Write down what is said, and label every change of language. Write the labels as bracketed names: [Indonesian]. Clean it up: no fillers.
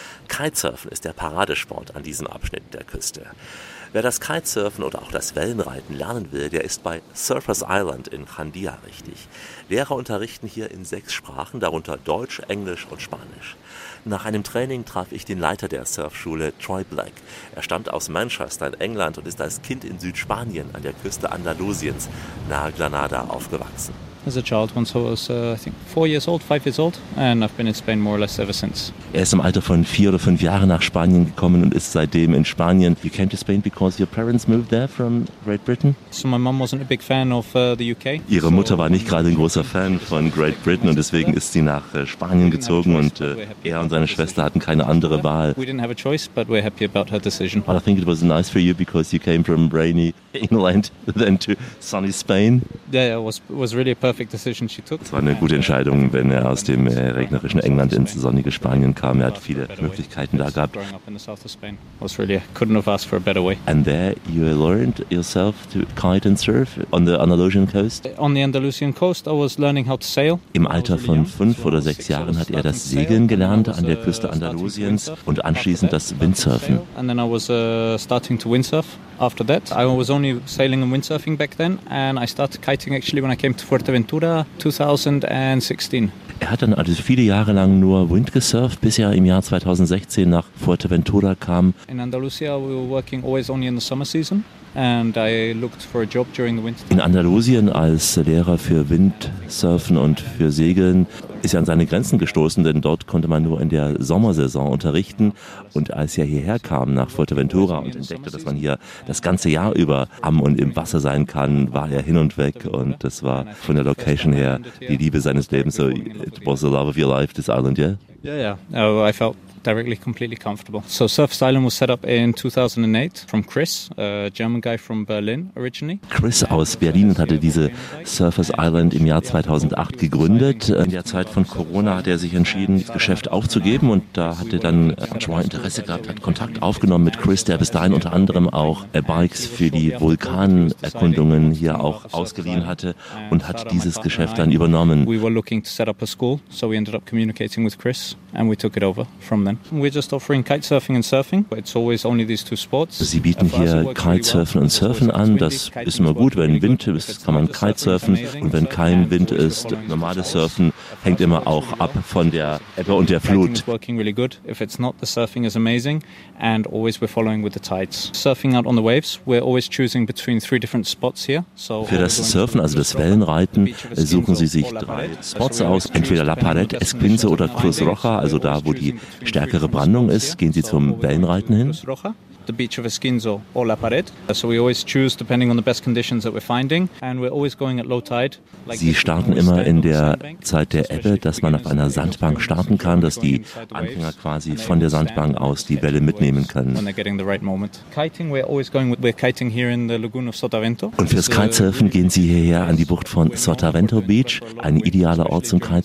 [German] Kitesurfen ist der Paradesport an diesem Abschnitt der Küste. Wer das Kitesurfen oder auch das Wellenreiten lernen will, der ist bei Surfers Island in Jandia richtig. Lehrer unterrichten hier in 6 Sprachen, darunter Deutsch, Englisch und Spanisch. Nach einem Training traf ich den Leiter der Surfschule, Troy Black. Er stammt aus Manchester in England und ist als Kind in Südspanien an der Küste Andalusiens nahe Granada aufgewachsen. [English] As a child, once I was, I think, 4 years old, 5 years old, and I've been in Spain more or less ever since. [German] Er ist im Alter von 4 oder 5 Jahren nach Spanien gekommen und ist seitdem in Spanien. [English] You came to Spain because your parents moved there from Great Britain? So my mom wasn't a big fan of the UK. [German] Ihre Mutter war nicht gerade ein großer Fan von Great Britain und deswegen ist sie nach Spanien gezogen und er und seine Schwester hatten keine andere Wahl. [English] We didn't have a choice, but we're happy about her decision. But I think it was nice for you because you came from rainy England then to sunny Spain. Yeah, it was really perfect decision she took. [German] Es war eine gute Entscheidung, wenn er aus dem regnerischen England ins sonnige Spanien kam. Er hat viele Möglichkeiten da gehabt. [English] Couldn't have asked for a better way. And there you learned yourself to kite and surf on the Andalusian coast? On the Andalusian coast, I was learning how to sail. [German] Im Alter von 5 oder 6 Jahren hat er das Segeln gelernt an der Küste Andalusiens und anschließend das Windsurfen. [English] And then I was starting to windsurf. After that, I was only sailing and windsurfing back then, and I started kiting actually when I came to Fuerteventura 2016. [German] Er hat dann also viele Jahre lang nur Wind gesurft, bis er im Jahr 2016 nach Fuerteventura kam. [English] In Andalusia, we were working always only in the summer season, and I looked for a job during the winter. [German] In Andalusien als Lehrer für Windsurfen und für Segeln ist er an seine Grenzen gestoßen, denn dort konnte man nur in der Sommersaison unterrichten. Und als er hierher kam nach Fuerteventura und entdeckte, dass man hier das ganze Jahr über am und im Wasser sein kann, war er hin und weg. Und das war von der Location her die Liebe seines Lebens. [English] So, it was the love of your life, this island, yeah? Yeah, yeah. Oh, I felt directly completely comfortable. So Surfers Island was set up in 2008 from Chris, a German guy from Berlin originally. [German] Chris aus Berlin hatte diese Surfers Island im Jahr 2008 gegründet. In der Zeit von Corona hat er sich entschieden, das Geschäft aufzugeben und da hatte dann Troy Interesse gehabt, hat Kontakt aufgenommen mit Chris, der bis dahin unter anderem auch Bikes für die Vulkanerkundungen hier auch ausgeliehen hatte und hat dieses Geschäft dann übernommen. [English] We were looking to set up a school, so we ended up communicating with Chris and we took it over. From them. We're just offering kitesurfing and surfing, but it's always only these two sports. [German] Sie bieten hier Kitesurfen und Surfen an. Das ist immer gut, wenn Wind ist, kann man Kitesurfen und wenn kein Wind ist, normales Surfen hängt immer auch ab von der Ebbe und der Flut. [English] Working really good. If it's not, the surfing is amazing, and always we're following with the tides. Surfing out on the waves, we're always choosing between 3 different spots here. [German] So für das Surfen, also das Wellenreiten, suchen Sie sich 3 Spots aus, entweder La Pared, Esquinze oder Cruz Roja, also da, wo die stärkere Brandung ist, gehen Sie zum Wellenreiten hin. [English] The beach of Esquinzo or La Pared. So we always choose depending on the best conditions that we're finding, and we're always going at low tide. [German] Sie starten immer in der Zeit der Ebbe, dass man auf einer Sandbank starten kann, dass die Anfänger quasi von der Sandbank aus die Welle mitnehmen können. [English] When they're getting the right moment. Kiting, we're always going. We're kiting here in the lagoon of Sotavento. [German] Und fürs Kitesurfen gehen Sie hierher an die Bucht von Sotavento Beach, ein idealer Ort zum Kites.